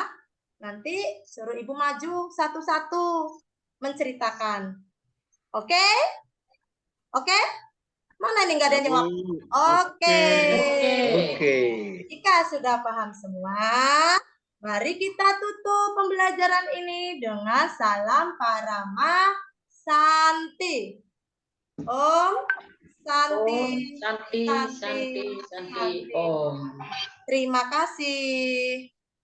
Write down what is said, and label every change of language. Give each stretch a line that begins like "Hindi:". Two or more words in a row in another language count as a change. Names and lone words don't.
Indonesian: Nanti suruh Ibu maju satu-satu menceritakan. Oke? Oke? Mana nih nggak ada yang jawab? Oke. Jika sudah paham semua, mari kita tutup pembelajaran ini dengan salam Parama Santi.
Sanskrit: Om Santi. Santi. Om.
Indonesian: Terima kasih.